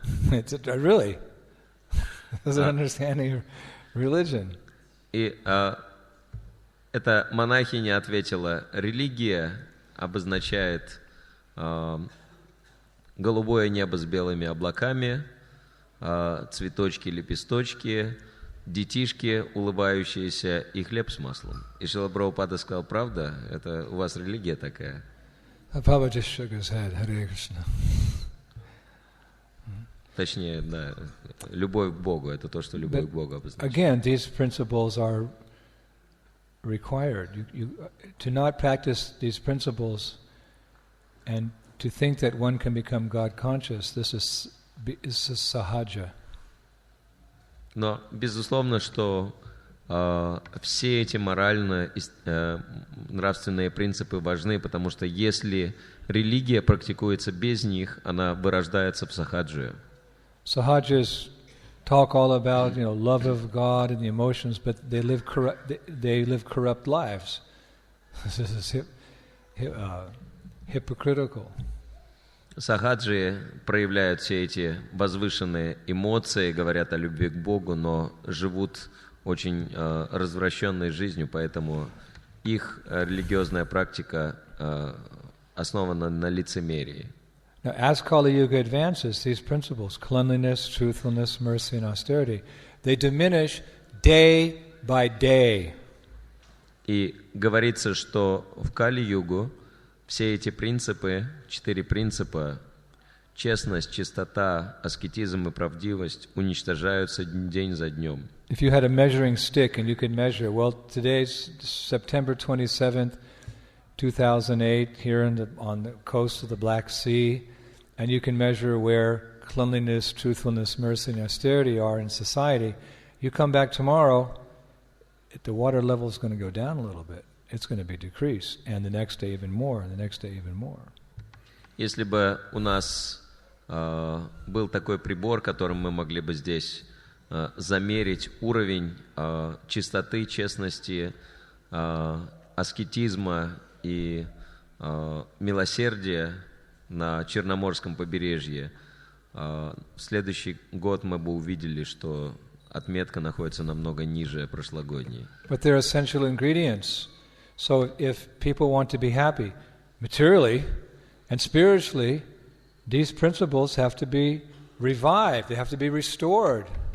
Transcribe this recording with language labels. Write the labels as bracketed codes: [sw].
[en] It's really an understanding of religion. [ru] И эта монахиня ответила: религия обозначает голубое небо с белыми облаками, цветочки, лепесточки, детишки улыбающиеся и хлеб с маслом. И Шрила Прабхупада сказал: правда, это у вас религия такая? [en] Prabhupada just shook his head. [ru] Харе Кришна. Точнее, да, любовь к Богу — это то, что любовь к Богу обозначает. [en] Again, these principles are required. To not practice these principles and to think that one can become God conscious, this is sahaja. [ru] Но безусловно, что все эти морально-нравственные принципы важны, потому что если религия практикуется без них, она вырождается в сахаджию. [en] Sahajas talk all about, love of God and the emotions, but they live corrupt lives. This is hypocritical. [ru] Сахаджи проявляют все эти возвышенные эмоции, говорят о любви к Богу, но живут очень развращенной жизнью, поэтому их религиозная практика основана на лицемерии. [en] Now, as Kali Yuga advances, these principles, cleanliness, truthfulness, mercy, and austerity, they diminish day by day. [ru] И говорится, что в Кали-югу все эти принципы, 4 принципа, честность, чистота, аскетизм и правдивость, уничтожаются день за днем. [en] If you had a measuring stick and you could measure, well, today's September 27th, 2008, here on the coast of the Black Sea, and you can measure where cleanliness, truthfulness, mercy, and austerity are in society. You come back tomorrow, the water level is going to go down a little bit. It's going to be decreased, and the next day even more, and the next day even more. [ru] Если бы у нас был такой прибор, которым мы могли бы здесь замерить уровень чистоты, честности, аскетизма и милосердия на Черноморском побережье, в следующий год мы бы увидели, что отметка находится намного ниже прошлогодней. [en] But they're essential ingredients. So if people want to be happy materially and spiritually, these principles have to be revived, they have to be restored.